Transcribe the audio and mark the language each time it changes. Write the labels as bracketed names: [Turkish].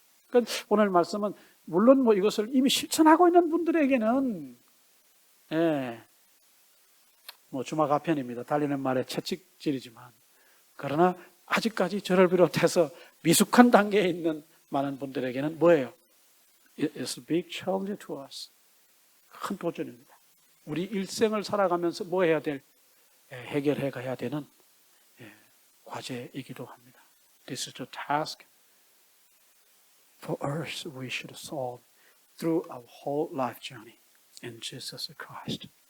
[Korean] 그러니까 오늘 말씀은 물론 이것을 이미 실천하고 있는 분들에게는 주막 아편입니다. 달리는 말에 채찍질이지만 그러나 아직까지 저를 비롯해서 미숙한 단계에 있는 많은 분들에게는 뭐예요? [English] It's a big challenge to us. [Korean] 큰 도전입니다. 우리 일생을 살아가면서 뭐 해야 될 해결해 가야 되는 과제이기도 합니다. [English] This is the task for us we should solve through our whole life journey in Jesus Christ.